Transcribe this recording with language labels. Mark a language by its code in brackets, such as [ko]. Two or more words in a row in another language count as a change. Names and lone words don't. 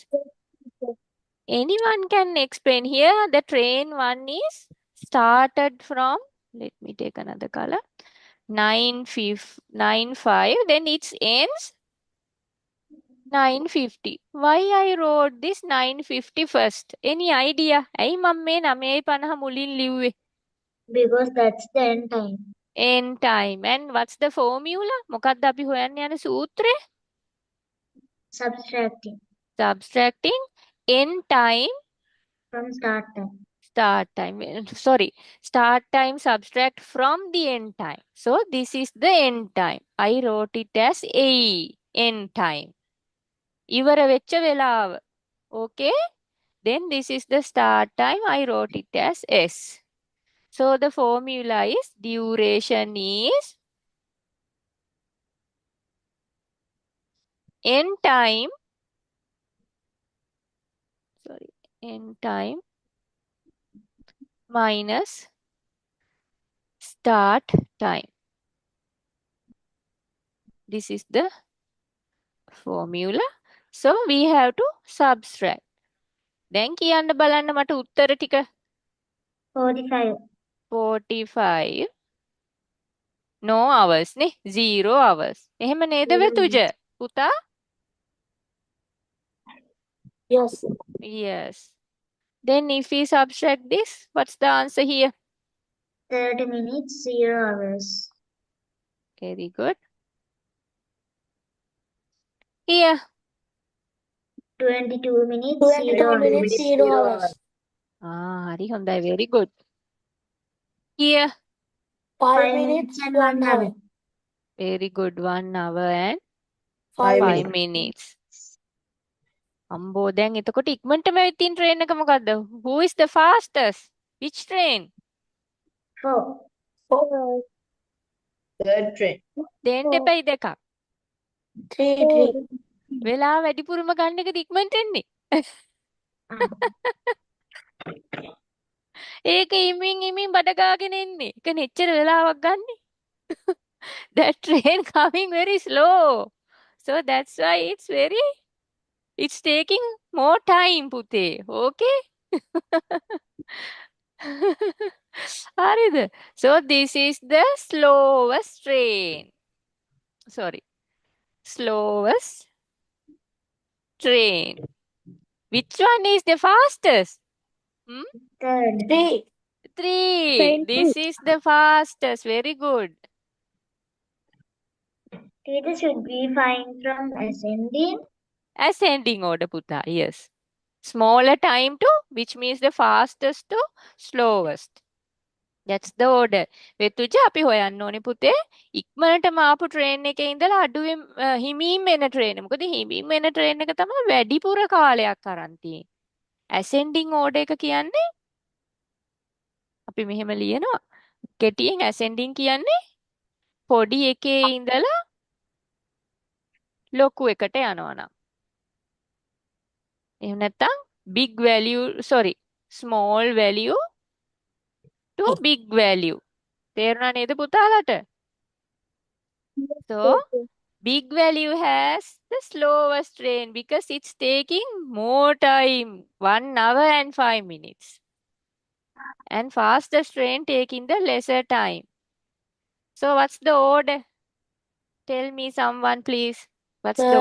[en] Anyone can explain here. The train one is started from, let me take another color, 9:05, then it ends 9:50. Why I wrote this 9:50 first? Any idea? [si] ඇයි මම මේ 9:50 මුලින් ලිව්වේ? [en] Because that's the end time. End time. And what's the formula? [si] මොකක්ද අපි හොයන්න යන සූත්‍රය? [en] Subtracting Subtracting end time from start time. start time. Sorry, start time subtract from the end time. So this is the end time. I wrote it as A, end time. [si] ඉවර වෙච්ච වෙලාව. [en] Okay? Then this is the start time. I wrote it as S. So the formula is duration is end time. Sorry, end time minus start time. This is the formula. So we have to subtract. [si] දැන් කියන්න බලන්න මට උත්තර ටික. [en] 45. 45. No hours නේ. 0 hours. [si] එහෙම නේද වෙතුජ? පුතා? [en] Yes. Yes. Then if we subtract this, what's the answer here? 30 minutes, 0 hours. Very good. Here. 22 minutes, 22 0 minutes, hours. 0 hours. [si] හරි හොඳයි. [en] Very good. Here. 5 minutes, and 1 hour. Very good. 1 hour and 5 5 minutes. minutes. [si] අම්බෝ දැන් එතකොට ඉක්මනටම ඇවිත් තියෙන train එක මොකද්ද? [en] Who is the fastest? Which train? 4. 4, third train. [si] දෙන්න එපයි දෙකක්. [en] 3, 3. [si] වෙලාව වැඩිපුරම ගන්න එකද ඉක්මනට එන්නේ. ඒක ඉමින් බඩ ගාගෙන එන්නේ. ඒක නෙච්චර වෙලාවක් ගන්නෙ. [en] That train coming very slow. So that's why it's taking more time, පුතේ. Okay? හරිද? So this is the slowest train. Sorry. Slowest train. Which one is the fastest? Hmm? 3rd. 3. 3. Train This is the fastest. Very good. Teacher, should we find from ascending? Ascending order, Putta. Yes. Smaller time to, which means the fastest to slowest. That's the order. [si] වෙතුජ අපි හොයන්න ඕනේ පුතේ ඉක්මනටම ආපු ට්‍රේන් එකේ ඉඳලා අඩුවෙන් හිමීම් එන ට්‍රේන්. මොකද හිමීම් එන ට්‍රේන් එක තමයි වැඩිපුර කාලයක් අරන් තියෙන්නේ. [en] ascending order [si] එක කියන්නේ අපි මෙහෙම ලියනවා. කෙටියෙන් ascending කියන්නේ පොඩි එකේ ඉඳලා ලොකු එකට යනවා නම්. එහෙම නැත්නම් [en] big value small value to big value. [si] තේරුණා නේද පුතාලට? [en] So big value has the slowest train because it's taking more time, 1 hour and 5 minutes. And fastest train taking the lesser time. So what's the order? Tell me someone please. What's the